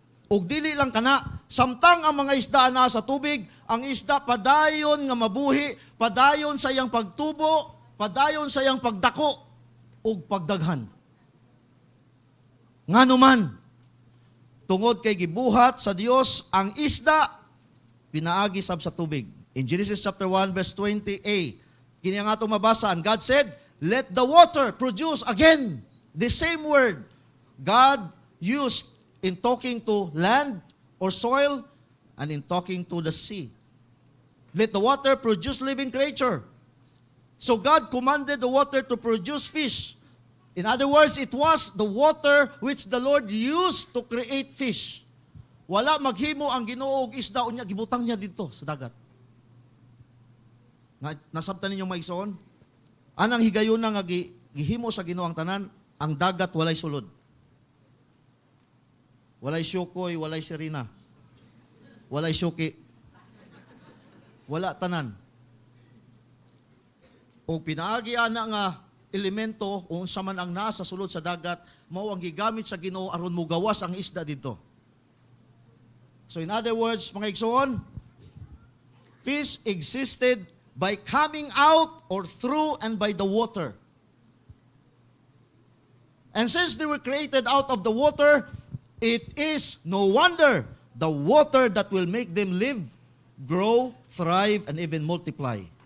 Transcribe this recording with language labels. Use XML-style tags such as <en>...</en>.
<ceb>Ug dili lang kana, samtang ang mga isda na sa tubig, ang isda padayon nga mabuhi, padayon sa iyang pagtubo, padayon sa iyang pagdako ug pagdaghan. Nganuman, tungod kay gibuhat sa Dios ang isda, pinaagi sab sa tubig.</ceb> <en>In Genesis chapter 1 verse 20a,</en> <ceb>kini nga itong mabasa,</ceb> <en>and God said, let the water produce, again, the same word God used in talking to land or soil and in talking to the sea. Let the water produce living creature. So God commanded the water to produce fish. In other words, it was the water which the Lord used to create fish.</en> <ceb>Wala maghimo ang Ginoo og isda unya gibutang niya dito sa dagat. Nasabtan ninyong maisoon? Anang higayon nga gihimo sa Ginoo ang tanan, ang dagat walay sulod. Walay syukoy, walay sirina. Walay syuki. Wala tanan. O pinaagi ana nga elemento kung unsa man ang nasa sulod sa dagat, mao ang gigamit sa Ginoo aron mugawas ang isda dito.</ceb> <en>So in other words, mga igsoon, fish existed by coming out or through and by the water. And since they were created out of the water, it is no wonder the water that will make them live, grow, thrive, and even multiply.</en>